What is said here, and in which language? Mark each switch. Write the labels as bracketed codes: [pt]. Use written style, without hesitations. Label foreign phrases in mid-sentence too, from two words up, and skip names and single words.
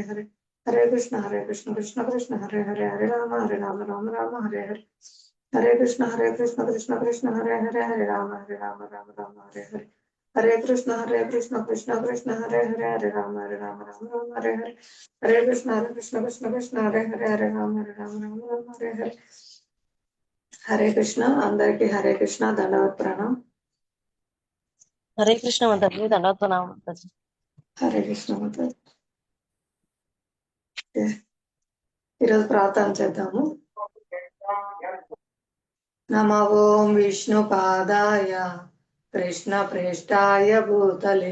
[sa] हरे हरे कृष्ण कृष्ण हरे हरे हरे राम राम हरे हरे हरे कृष्ण कृष्ण हरे हरे हरे राम राम हरे हरे हरे कृष्ण कृष्ण हरे हरे हरे राम राम हरे हरे हरे कृष्ण कृष्ण हरे हरे हरे राम राम हरे हरे [te] హరే కృష్ణ అందరికి హరే కృష్ణ దండవత్ ప్రణాం హరే కృష్ణ మాతాజీ దండవత్ ప్రణాం మాతాజీ హరే కృష్ణ మాతాజీ ఈరోజు ప్రార్థన చేద్దాము [sa] నమో ఓం విష్ణు పాదాయ కృష్ణ ప్రేష్టాయ భూతలే